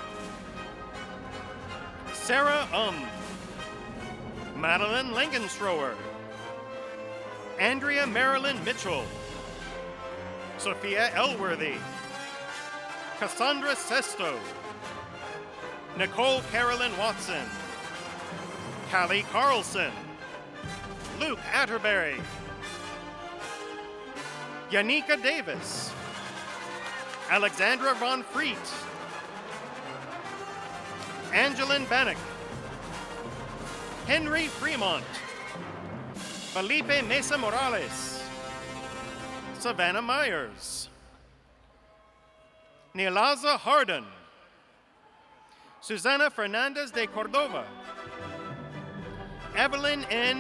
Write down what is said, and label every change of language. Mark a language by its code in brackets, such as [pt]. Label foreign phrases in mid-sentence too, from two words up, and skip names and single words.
[en] Sarah Madeline Langenstrower, Andrea Marilyn Mitchell, Sophia Elworthy, Cassandra Sesto, Nicole Carolyn Watson, Callie Carlson, Luke Atterbury, Yanika Davis, Alexandra von Freet, Angelin Bannock, Henry Fremont, Felipe Mesa Morales, Savannah Myers, Nilaza Harden, Susana Fernandez de Cordova, Evelyn N.